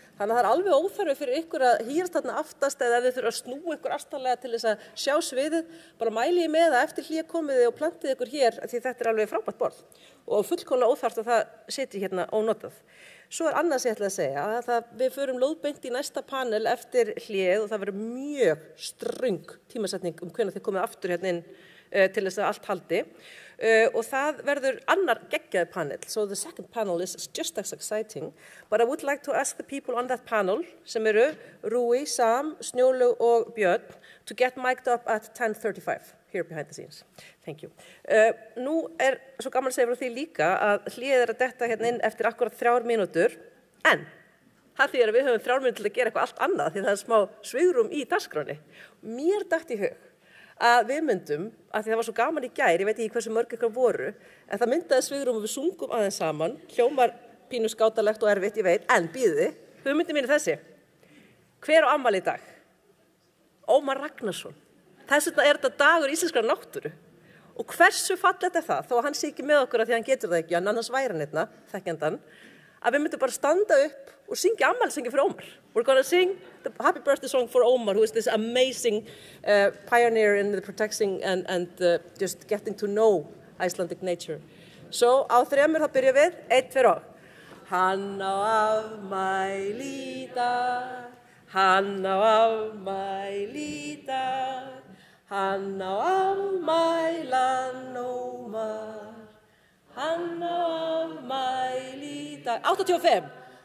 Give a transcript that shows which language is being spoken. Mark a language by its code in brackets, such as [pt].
[is] Þannig að það er alveg óþarfi fyrir ykkur að hýrast þarna aftast eða ef þið þurfa að snúa ykkur aftarlega til þess að sjá sviðið, bara mæli ég með það eftir hlé komiði og plantið ykkur hér því þetta er alveg frábært borð og fullkomlega óþarft að það sitji hérna ónotað. Svo er annað sem ég ætla að segja að við förum lóðbeint í næsta panel eftir hléð og það verður mjög ströng tímasetning hvenær þið komið aftur hérna inn til þess að allt haldi. Og það verður annar geggjaði panel. [en] So the second panel is just as exciting. But I would like to ask the people on that panel, [is] sem eru [en] Rúi, Sam, Snjólaug og Björn, to get mic'd up at 10:35 here behind the scenes. Thank you. [is] Nú er svo gaman að segja frá því líka að hléð er að detta hérna inn eftir akkurat 3 mínútur, en það þýðir að við höfum 3 mínútur til að gera eitthvað allt annað því það er smá svigrúm í dagskráni. Mér datt í hug að við myndum, að því það var svo gaman í gær, ég veit ekki hversu mörg ykkur voru, en það myndaði svigrúm og við sungum aðeins saman, hljómar pínu skátalegt og erfitt, ég veit, en býði, hugmyndin mín er þessi. Hver á afmæli í dag? Ómar Ragnarsson. Þess vegna er þetta dagur íslenskrar náttúru. Og hversu fallegt er það, þó að hann sé ekki með okkur að því hann getur það ekki, en annars væri hann hérna, þekkjandan, að við myndum bara standa upp og syngja afmælisöngi fyrir Ómar. [en] We're going to sing the happy birthday song for Ómar, who is this amazing pioneer in the protecting and just getting to know Icelandic nature. [is] So á 3 þá byrjum við, 1, 2 og. Hann á afmæli í dag, hann á afmæli í dag, hann á afmælan Ómar, hann á afmæli í dag. 85.